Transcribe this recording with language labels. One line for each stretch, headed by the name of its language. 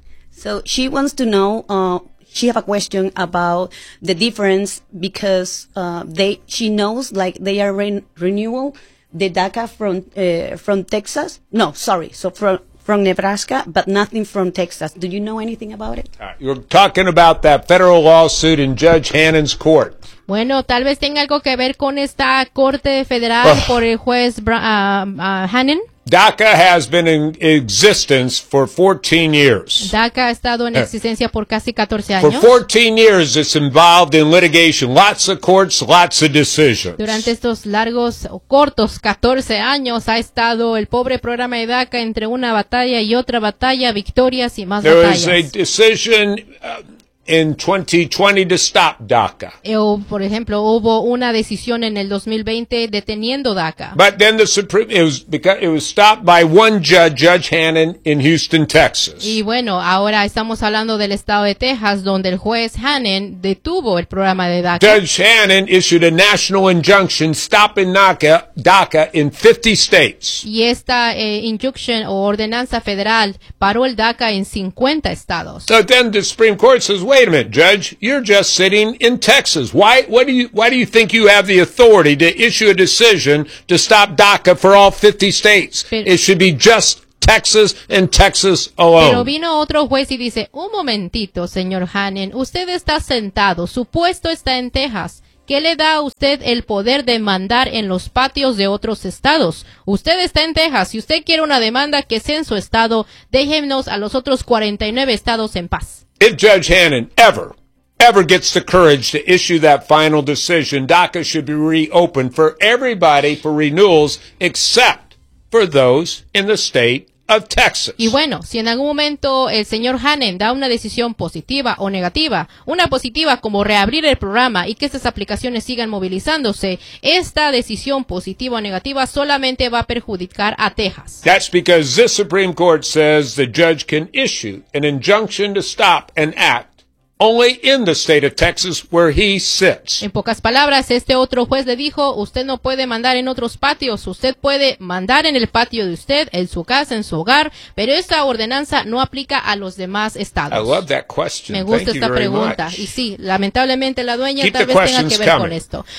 English: So she wants to know, she have a question about the difference because she knows like they are renewal. The DACA from Texas? No, sorry. So from Nebraska, but nothing from Texas. Do you know anything about it? You're talking about that federal lawsuit in Judge Hannon's court.
Spanish: Bueno, tal vez tenga algo que ver con esta corte federal por el juez Hannon.
English: DACA has been in existence for 14 years.
Spanish: DACA ha estado en existencia por casi 14 años.
English: For 14 years, it's involved in litigation. Lots of courts, lots of decisions.
Spanish: Durante estos largos o cortos 14 años, ha estado el pobre programa de DACA entre una batalla y otra batalla, victorias y más
English: There
Spanish: batallas.
English: There was a decision in 2020 to stop DACA.
Spanish: Por ejemplo, hubo una decisión en el 2020 deteniendo DACA.
English: But then the Supreme, it was stopped by one judge, Judge Hannon, in Houston, Texas.
Spanish: Y bueno, ahora estamos hablando del estado de Texas, donde el juez Hannon detuvo el programa de DACA.
English: Judge Hannon issued a national injunction stopping DACA in 50 states.
Spanish: Y esta injunction o ordenanza federal paró el DACA en 50 estados.
English: So then the Supreme Court says, wait a minute, Judge, you're just sitting in Texas. Why do you think you have the authority to issue a decision to stop DACA for all 50 states? It should be just Texas and Texas alone.
Spanish: Pero vino otro juez y dice, un momentito, señor Hannan, usted está sentado, su puesto está en Texas. ¿Qué le da a usted el poder de mandar en los patios de otros estados? Usted está en Texas. Si usted quiere una demanda, que sea en su estado, déjenos a los otros 49 estados en paz.
English: If Judge Hannan ever gets the courage to issue that final decision, DACA should be reopened for everybody for renewals except for those in the state of Texas.
Spanish: Y bueno, si en algún momento el señor Hannan da una decisión positiva o negativa, una positiva como reabrir el programa y que estas aplicaciones sigan movilizándose, esta decisión positiva o negativa solamente va a perjudicar a Texas.
English: That's because this Supreme Court says the judge can issue an injunction to stop an act only in the state of Texas where he sits.
Spanish: En pocas palabras, este otro juez le dijo, usted no puede mandar en otros patios, usted puede mandar en el patio de usted, en su casa, en su hogar, pero esta ordenanza no aplica a los demás estados.
English: I love that question.
Spanish: Me gusta
English: Thank
Spanish: esta
English: you
Spanish: pregunta.
English: Very much.
Spanish: Y sí, lamentablemente la dueña
English: Keep
Spanish: tal vez tenga que ver
English: coming.
Spanish: Con esto.